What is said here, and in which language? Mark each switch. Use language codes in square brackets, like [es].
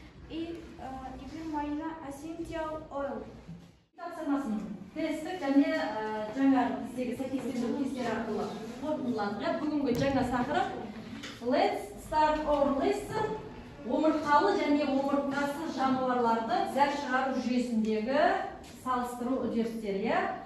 [kk] Эфир майына essential oil. Тапсырмасын тесттік және жаңағы біздегі сәйкестендіру тесттері арқылы қорытындыланды. Бүгінгі жаңа тақырып [en] Let's start our lesson. [kk] Омыртқалы және омыртқасыз жануарларды зәр шығару жүйесіндегі салыстыру үдерістері.